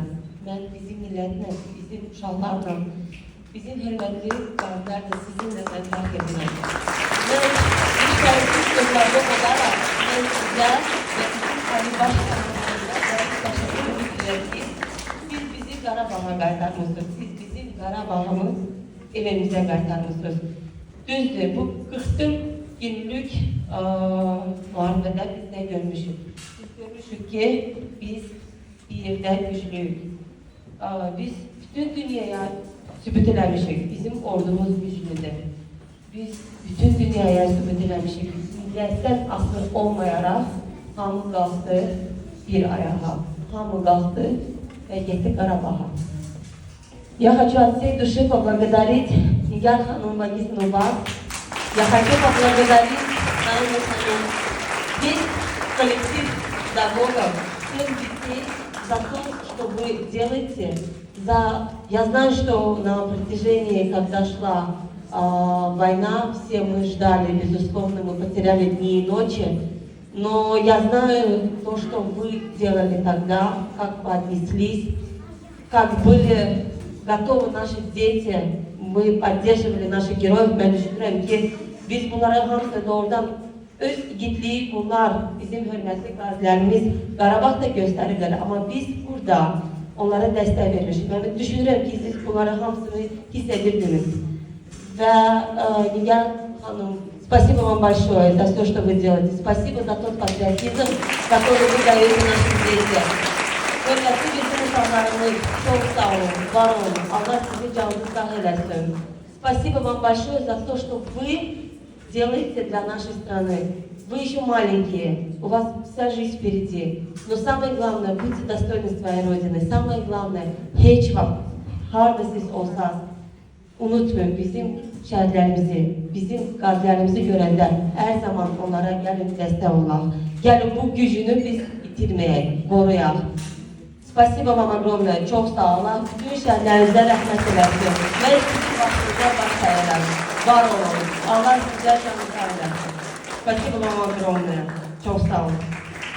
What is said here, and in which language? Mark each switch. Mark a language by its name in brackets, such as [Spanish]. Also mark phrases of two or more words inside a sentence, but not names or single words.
[Azerbaijani] Ben bizim milletine, bizim uşaqlarla, bizim hürmetli qardaşlar da sizinle ben terk edirəm. Ben bir şərsiz sözlərdə olaraq ben sizə ve Ali Başkanımıza [Turkish] teşekkür ediyorum [Azerbaijani] ki siz bizi Qarabağ'a qaytarmışsınız. Siz bizim Qarabağ'ımız evimize qaytarmışsınız. Düzdür, bu 44 günlük müharibədə biz ne görmüşük? Biz görmüşük ki biz bir yerdə güçlüyük. Biz bütün dünyaya sübut eləmişik. Bizim ordumuz güçlüdür. Biz bütün dünyaya sübut eləmişik. Millətdən asılı olmayaraq hamı qalxdı bir ayağa, hamı qalxdı və getdi Qarabağa. [Russian] Я хочу от всей души поблагодарить Нигар Ханум Магисну вас. Я хочу поблагодарить Наилу Ханум, весь коллектив педагогов, всех детей за то, что вы делаете. Я знаю, что на протяжении, когда шла война, все мы ждали, безусловно, мы потеряли дни и ночи. Но я знаю то, что вы делали тогда, как вы отнеслись, как были готовы наши дети, мы поддерживали наших героев. [Azerbaijani] Ben düşünürüm ki biz bunlara hamısı doğrudan öz igidliği bunlar, bizim hürmetli gazilerimiz Qarabağda gösterirler. Ama biz burada onlara destek vermişiz. Ben düşünürüm ki siz bunları hamısını hissedirdiniz. Ve Nigar Hanım, [Russian] спасибо вам большое за все, что вы делаете. Спасибо за тот патриотизм, который вы даете нашим детям. [Azerbaijani] Hürmetli bizim uşaqlarımız, çok sağ olun, var olun. Allah sizi canınızı sağ eləsin. [Russian] Спасибо вам большое за то, что вы делаете для нашей страны. Вы еще маленькие, у вас вся жизнь впереди. Но самое главное, будьте достойны своей Родины. Самое главное, [Azerbaijani] hiç harda siz olsanız, unutmayın bizim şəhidlərimizi, bizim qazilərimizi görəndə hər zaman onlara gəlin dəstək olaq. Gəlin bu gücünü biz itirməyək, qoruyaq. [Russian] Спасибо вам огромное, [Azerbaijani] çok sağ olun. Bütün şəhidlərimizə rəhmət eləsin. Mən sizin başınıza baş əyirəm. Var olun. Allah sizə canı sağ eləsin. [Russian] Спасибо вам огромное, [Azerbaijani] çok sağ olun.